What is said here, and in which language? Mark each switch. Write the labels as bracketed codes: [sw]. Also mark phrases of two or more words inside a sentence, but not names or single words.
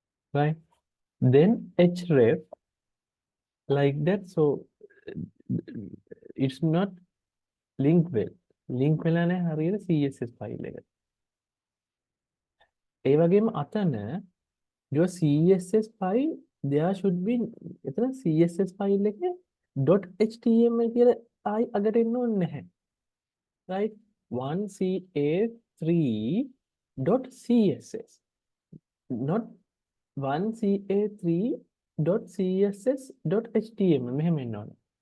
[en] right? Then href like that. So it's not link well. [si] Link වෙලා නැහැ හරියට [en] CSS file [si] එක. ඒ වගේම අතන [en] your CSS file there should be [si] එතන [en] CSS file [si] එකේ .html කියලා ආයි අගට එන්න ඕනේ නැහැ. [en] Right? [si] 1ca3.css not 1ca3.css.html මෙහෙම එන්න ඕනේ.